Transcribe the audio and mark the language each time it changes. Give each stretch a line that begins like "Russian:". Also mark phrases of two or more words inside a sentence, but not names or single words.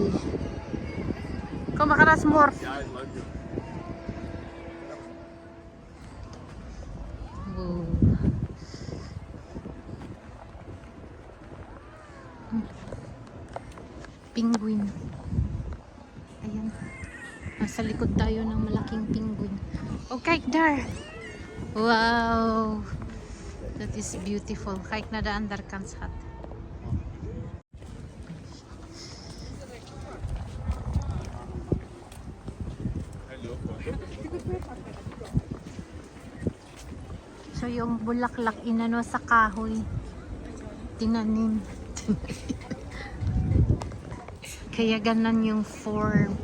Filipino: Kung makaras more. Penguin. Ayan. Nasa likod tayo ng malaking penguin.
English: Okay, there. Wow. That is beautiful.
Dutch: Kijk naar de andere kant, schat.
Filipino: So yung bulaklak inano sa kahoy. Tinanim. Kaya ganan yung form.